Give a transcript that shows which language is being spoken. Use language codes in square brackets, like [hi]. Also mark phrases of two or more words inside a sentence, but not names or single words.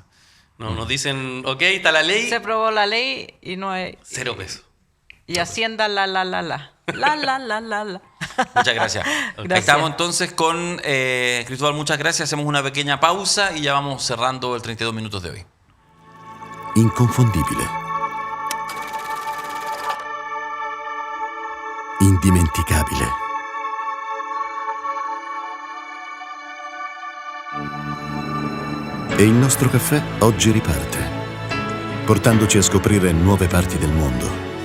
[es] Nos dicen, ok, está la ley, Se aprobó la ley y no hay... 0 pesos. Y Hacienda, la. La. Muchas gracias. Gracias. Estamos entonces con Cristóbal, muchas gracias. Hacemos una pequeña pausa y ya vamos cerrando el 32 minutos de hoy. [it] Inconfondibile. Indimenticabile. E il nostro caffè oggi riparte, portandoci a scoprire nuove parti del mondo.